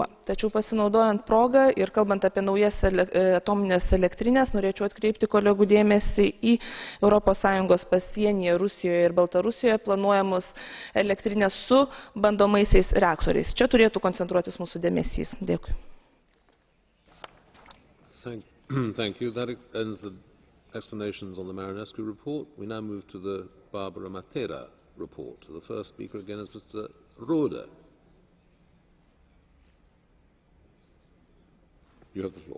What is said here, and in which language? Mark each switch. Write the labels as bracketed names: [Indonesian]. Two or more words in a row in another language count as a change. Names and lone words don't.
[Lithuanian] Tačiau pasinaudojant progą ir kalbant apie naujas atominės elektrinės, norėčiau atkreipti kolegų dėmesį į ES pasienyje Rusijoje ir Baltarusijoje planuojamus elektrinės su bandomaisiais reaktoriais. Čia turėtų koncentruotis mūsų dėmesys. Dėkui. [English] Thank you. That ends the explanations on the Marinescu report. We now move to the Barbara Matera report. The first speaker again is Mr. Rohde. You have the floor.